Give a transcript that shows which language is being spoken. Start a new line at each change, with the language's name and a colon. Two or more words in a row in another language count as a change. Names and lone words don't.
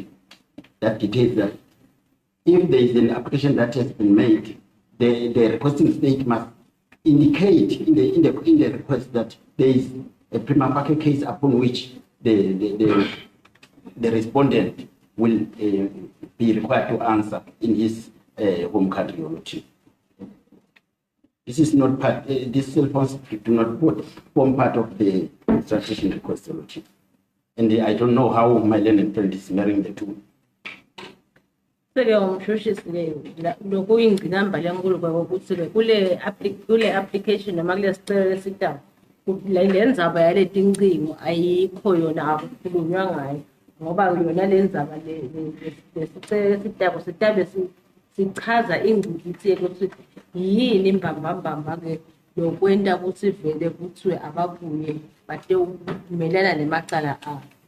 English: That details that if there is an application that has been made, the requesting state must indicate in the request that there is a
Latin: prima facie
English: case upon which the respondent will be required to answer in his home country, Your Lordship. This is not part. These cell phones do not form part of the extradition request, Your Lordship. And I don't know how my learned friend is marrying the two.
Swati: Seke umshushisi lokuyingqinamba lenkulu ukuthi kule application noma kule sicelo lesitawu le ndzaba yale tincingo ayikho yona akukhulunywa ngayo ngoba yona le ndzaba lesicelo lesitawu sitabe sichaza ingcikitsi ukuthi yini imbambambamba-ke lokwenta ukuthi vele kuthiwe ababuye bate ukumelana nemacala abo.